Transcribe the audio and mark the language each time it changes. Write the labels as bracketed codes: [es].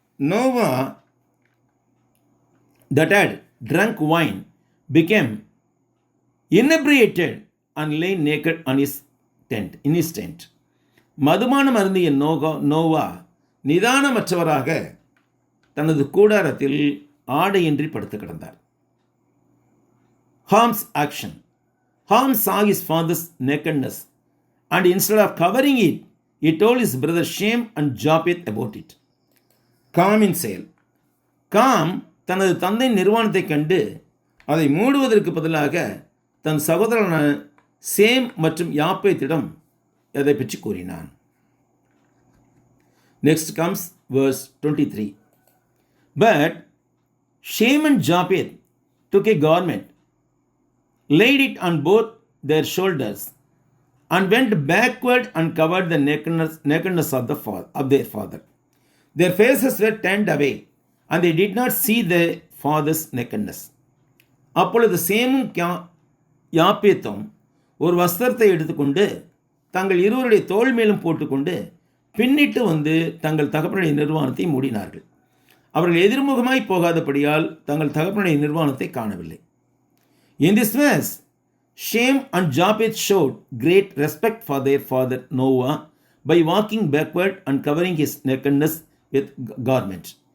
[en] Noah that had drunk wine became inebriated and lay naked in his tent. [ta] மதுபானம் அருந்திய நோவா நிதானமற்றவராக தனது கூடாரத்தில் ஆடையின்றி படுத்து கிடந்தார். [en] Ham's action. Ham saw his father's nakedness, and instead of covering it, he told his brother Shem and Japheth about it. [ta] காமின் செயல். Com தனது தந்தையின் நிர்வாணத்தை கண்டு அதை மூடுவதற்கு பதிலாக தன் சகோதரனான சேம் மற்றும் யாப்பேத்திடம் அதை பற்றி கூறினான். [en] Next comes verse 23. But Shem and Japheth took a garment, laid it on both their shoulders, and went backward and covered the nakedness of their father. Their faces were turned away, and they did not see their father's nakedness. [ta] அப்பொழுது சேமும் யாப்பேத்தும் ஒரு வஸ்திரத்தை எடுத்துக்கொண்டு தங்கள் இருவருடைய தோள் மேலும் போட்டுக்கொண்டு பின்னிட்டு வந்து தங்கள் தகப்பனுடைய நிர்வாணத்தை மூடினார்கள். அவர்கள் எதிர்முகமாய் போகாதபடியால் தங்கள் தகப்பனுடைய நிர்வாணத்தை காணவில்லை. [en] In this verse, Shem and Japheth showed great respect for their father Noah by walking backward and covering his nakedness with garment.